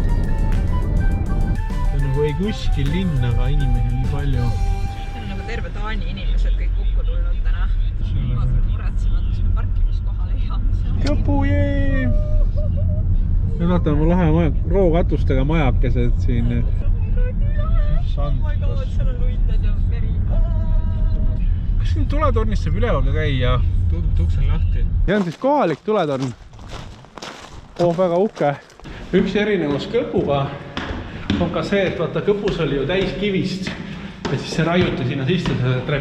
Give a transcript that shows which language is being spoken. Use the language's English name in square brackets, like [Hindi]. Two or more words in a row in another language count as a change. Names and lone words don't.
[Estonian] See on nagu ei kuskil linn, aga inimesi nii palju. See on nagu terve Taani inimesed kõik kokku tulnud täna. Vaatame muretsevad, kas me parkimiskoha leiame. Jopu, jee! Nüüd vaatame, mul lahe rookatustega majakesed siin. [English] Oh my god, [Estonian] seal on luitad ja meri. Kas siin tuletornist saab üleval ka käia? Tuks on lahti. See on siis kohalik tuletorn. Väga uhke. Üks erinevus kõpuga on ka see, et vaata kõpus oli ju täis kivist ja siis see raiuti sinna sisse see trepp.